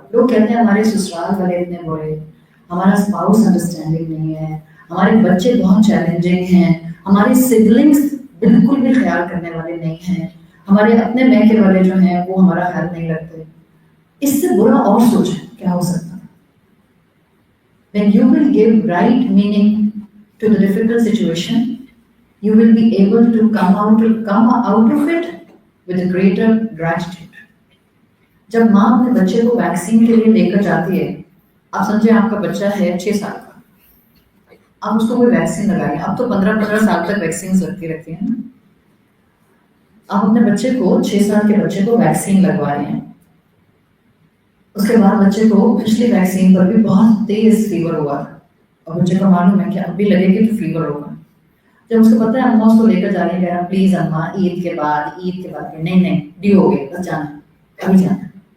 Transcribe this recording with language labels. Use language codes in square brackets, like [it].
[ur] لوگ کہتے ہیں ہمارے سسرال والے اتنے برے, ہمارا اسپاؤس انڈرسٹینڈنگ نہیں ہے, ہمارے بچے بہت چیلنجنگ ہیں, ہمارے سبلنگس بالکل بھی خیال کرنے والے نہیں ہیں, ہمارے اپنے میکے والے جو ہیں وہ ہمارا خیال نہیں رکھتے. اس سے برا اور سوچیں کیا ہو سکتا ہے. [en] When you will give right meaning to the difficult situation, you will be able to come out of it with a greater gratitude. [ur] جب ماں اپنے بچے کو ویکسین کے لیے لے کر جاتی ہے آپ سمجھیں آپ کا بچہ ہے 6 سال کا، آپ اس کو کوئی ویکسین لگائیں، اب تو 15 سال تک ویکسین لگتی رہتی ہیں نا، آپ اپنے بچے کو 6 سال کے بچے کو ویکسین لگوا رہے ہیں، اس کے بعد بچے کو پچھلی ویکسین پر بھی بہت تیز فیور ہوا، اور بچے کو معلوم ہے کہ اب بھی لگے گی تو فیور ہوگا، جب اس کو پتا ہے اماں اس کو لے کر جانے گیا پلیز اماں عید کے بعد نہیں نہیں ڈیو ہو گئی بس جانا ابھی جانا،